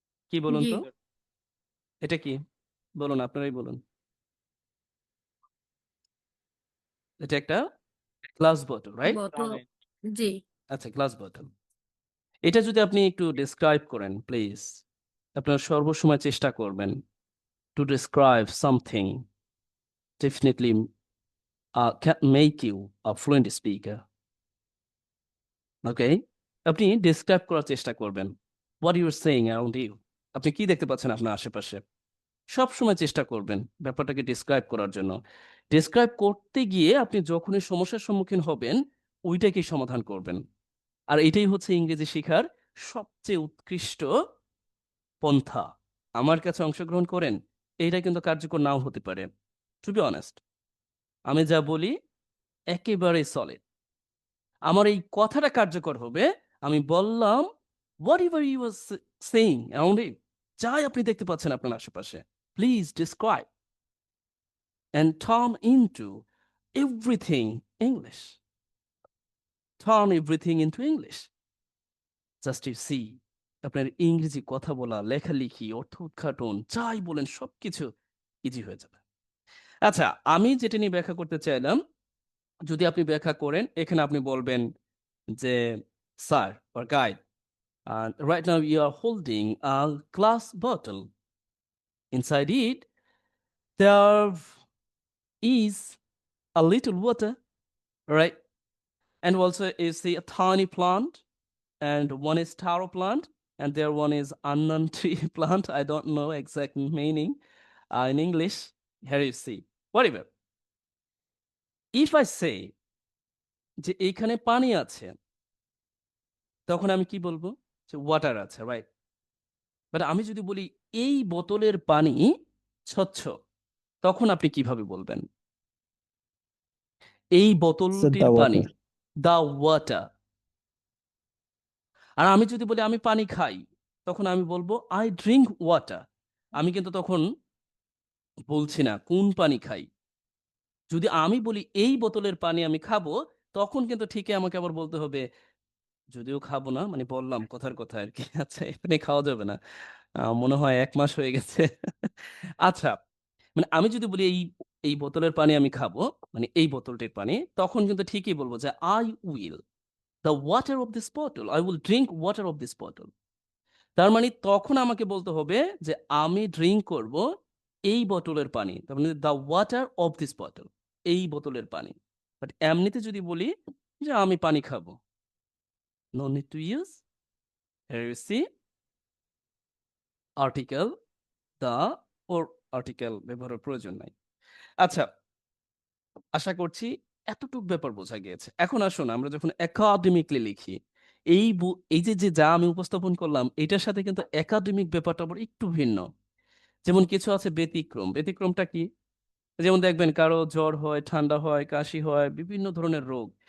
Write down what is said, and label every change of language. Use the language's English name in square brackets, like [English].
[Bangla] কি বলুন জি। তো? এটা কি? বলুন, আপনারাই বলুন। এটা একটা গ্লাস বোতল, রাইট? বোতল। Ramen. জি। আচ্ছা, গ্লাস বোতল। এটা যদি আপনি একটু ডেসক্রাইব করেন প্লিজ। আপনারা সর্বসময় চেষ্টা করবেন [English] to describe something definitely can make you a fluent speaker. Okay? [Bangla] আপনি ডেসক্রাইব করার চেষ্টা করবেন। [English] What you are saying around you. [Bangla] আপনি কি দেখতে পাচ্ছেন আপনার আশেপাশে? সবসময় চেষ্টা করবেন ব্যাপারটাকে ডেসক্রাইব করার জন্য। ডেসক্রাইব করতে গিয়ে আপনি যখনই সমস্যার সম্মুখীন হবেন, ওইটাকেই সমাধান করবেন। আর এটাই হচ্ছে ইংরেজি শেখার সবচেয়ে উৎকৃষ্ট পন্থা। আমার কাছে অংশগ্রহণ করেন, এইটা কিন্তু কার্যকর নাও হতে পারে। [English] to be honest, [Bangla] আমি যা বলি একেবারেই সলিড। আমার এই কথাটা কার্যকর হবে, আমি বললাম [English] whatever you are saying around you, [Bangla] যাই আপনি দেখতে পাচ্ছেন আপনার আশেপাশে, please [English] describe and turn into everything English. Turn everything into English. Just you see, [Bangla] আপনার ইংরেজি কথা বলা, লেখালেখি, অর্থ উদ্ঘাটন, যাই বলেন সবকিছু ইজি হয়ে যাবে। আচ্ছা, আমি যেটা নিয়ে ব্যাখ্যা করতে চাইলাম, যদি আপনি ব্যাখ্যা করেন, এখানে আপনি বলবেন যে, "sir [English] or guide, right now you are holding a glass bottle. Inside it, there is a little water, right? And also you see a tiny plant, and one is taro plant, and there one is onion tree plant. I don't know exact meaning in English. Here you see. Whatever. If I say [Bangla] যে এইখানে পানি আছে, তখন আমি কি বলবো? যে water আছে, রাইট? বাট আমি যদি বলি এই বোতলের পানি স্বচ্ছ, তখন আপনি কিভাবে বলবেন? এই [English] Said [Bangla] বোতলটির [English] the [Bangla] পানি, [English] water. The water. [Bangla] আর আমি যদি বলি আমি পানি খাই, তখন আমি বলবো [English] I drink water. [Bangla] আমি কিন্তু তখন বলছি না কোন পানি খাই। যদি আমি বলি এই বোতলের পানি আমি খাবো, তখন কিন্তু ঠিকই আমাকে আবার বলতে হবে, যদিও খাবো না, মানে বললাম কথার কথা আরকি। আচ্ছা, এখানে খাওয়া যাবে না। মনে হয় ১ মাস হয়ে গেছে। আচ্ছা, মানে আমি যদি বলি এই বোতলের পানি আমি খাবো, মানে এই বোতলটির পানি, তখন কিন্তু ঠিকই বলব যে [English] I will the water of this bottle. I will drink water of this bottle. [Bangla] তার মানে তখন আমাকে বলতে হবে যে আমি ড্রিংক করব এই বোতলের পানি। তার মানে [English] the water of this bottle. [Bangla] এই বোতলের পানি। বাট এমনিতে যদি বলি যে আমি পানি খাবো, [English] no need to use. Here you see article the or article [Bangla] ব্যবহারের প্রয়োজন নাই। আচ্ছা, আশা করছি এতটুক ব্যাপার বোঝা গিয়েছে। এখন আসুন আমরা যখন একাডেমিক্যালি লিখি, এই যে যে যা আমি উপস্থাপন করলাম এটার সাথে কিন্তু একাডেমিক ব্যাপারটা আবার একটু ভিন্ন। যেমন কিছু আছে ব্যতিক্রম। ব্যতিক্রমটা কি? যেমন দেখবেন কারো জ্বর হয়, ঠান্ডা হয়, কাশি হয়, বিভিন্ন ধরনের রোগ।